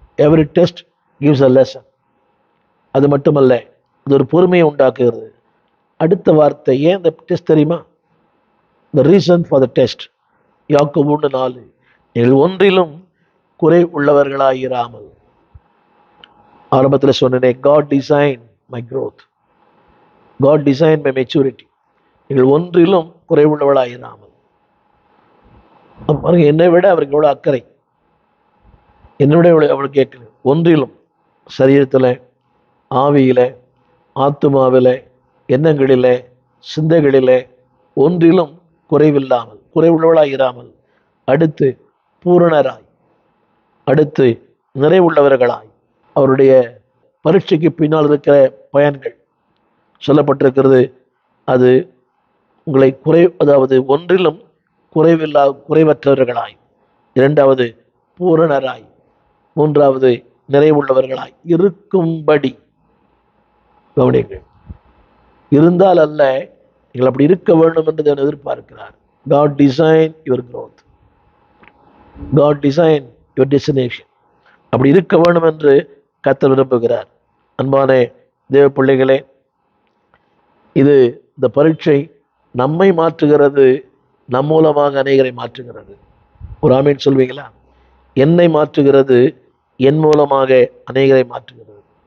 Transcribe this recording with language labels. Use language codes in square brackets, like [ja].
[en] Every test gives a lesson. [ta] அது மட்டுமல்ல, அது ஒரு பொறுமையை உண்டாக்குகிறது. அடுத்த வார்த்தை, ஏன் இந்த டெஸ்ட் தெரியுமா? [en] the reason for the test. [ta] யாக்கோபு 1:4, நீங்கள் ஒன்றிலும் குறை உள்ளவர்களாயிராமல். ஆரம்பத்தில் சொன்னேனே, [en] God designed my growth, God designed my maturity. [ta] நீங்கள் ஒன்றிலும் குறை உள்ளவர்களாயிராமல். என்னை விட அவருக்கு எவ்வளவு அக்கறை, என்னை விட அவளுக்கு கேட்குது. ஒன்றிலும், சரீரத்தில், ஆவியில, ஆத்துமாவில, எண்ணங்களில, சிந்தைகளில, ஒன்றிலும் குறைவில்லாமல், குறைவுள்ளவளாயிராமல், அடுத்து பூரணராய், அடுத்து நிறைவுள்ளவர்களாய். அவருடைய பரீட்சைக்கு பின்னால் இருக்கிற பயன்கள் சொல்லப்பட்டிருக்கிறது. அது உங்களை அதாவது ஒன்றிலும் குறைவற்றவர்களாய், இரண்டாவது பூரணராய், மூன்றாவது நிறைவுள்ளவர்களாய் இருக்கும்படி. கவனிங்கள், இருந்தால் அல்ல, நீங்கள் அப்படி இருக்க வேண்டும் என்று நான் எதிர்பார்க்கிறார். [en] God design your growth, God design your destination. [ta] அப்படி இருக்க வேண்டும் என்று கர்த்தர் விரும்புகிறார். அன்பான தேவ பிள்ளைகளே, இது இந்த பரீட்சை நம்மை மாற்றுகிறது, நம் மூலமாக அநேகரை மாற்றுகிறது. ஒரு ஆமீன் சொல்வீங்களா? என்னை மாற்றுகிறது, என் மூலமாக அநேகரை மாற்றுகிறது.